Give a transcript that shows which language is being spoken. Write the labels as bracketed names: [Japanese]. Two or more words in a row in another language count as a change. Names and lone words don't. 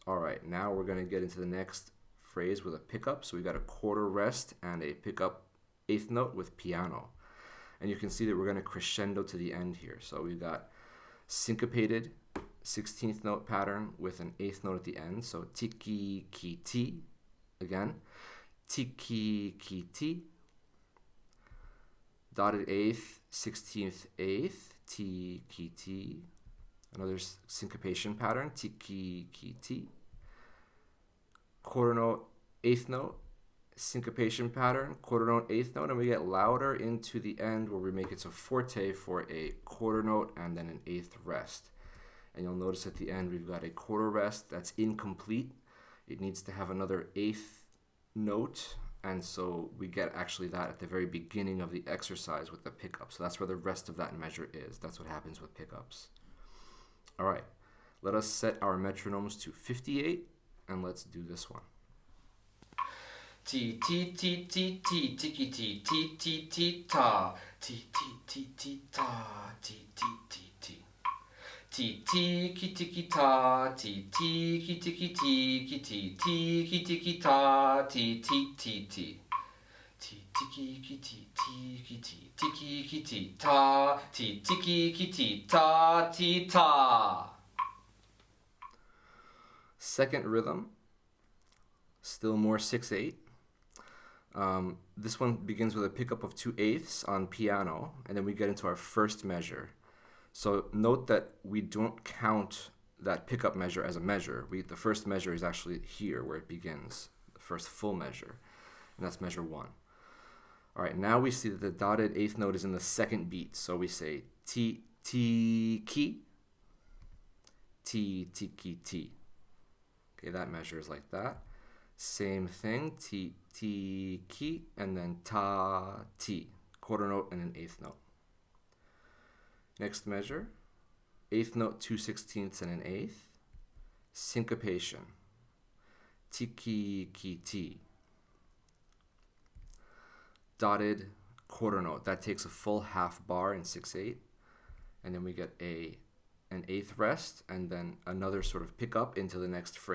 [English] All right, now we're going to get into the next phrase with a pickup. So we got a quarter rest and a pickup eighth note with piano. And you can see that we're going to crescendo to the end here. So we've got syncopated 16th note pattern with an eighth note at the end. So tiki ki ti. Again, tiki ki ti. Dotted eighth, 16th eighth, tiki ti. Another syncopation pattern, tiki ki ti. Quarter note, eighth note, syncopation pattern, quarter note, eighth note, and we get louder into the end where we make it so forte for a quarter note and then an eighth rest. And you'll notice at the end we've got a quarter rest that's incomplete. It needs to have another eighth note, and so we get actually that at the very beginning of the exercise with the pickup. So that's where the rest of that measure is. That's what happens with pickups. All right, let us set our metronomes to 58, and let's do this one. Ti ti ti ti ti tiki ti ti ti ti ta ti ti ti ti ta ti ti ti ti ti ti ki tiki ta ti ti ki tiki ti ki ti ti ki tiki ta ti ti ti ti ti tiki ki ti ti ki ti tiki ki ti ta ti tiki ki ti ta ti ta. Second rhythm, still more 6/8. This one begins with a pickup of 2 eighths on piano, and then we get into our first measure. So note that we don't count that pickup measure as a measure. The first measure is actually here where it begins, the first full measure, and that's measure 1. All right, now we see that the dotted eighth note is in the second beat. So we say ti ti ki, ti tiki ti. Okay, that measure is like that. Same thing, ti ti ki, and then ta ti, quarter note and an eighth note. Next measure, eighth note, 2/16 and an eighth, syncopation, tiki ki ti. Dotted quarter note, that takes a full half bar in 6/8, and then we get an eighth rest, and then another sort of pickup into the next phrase.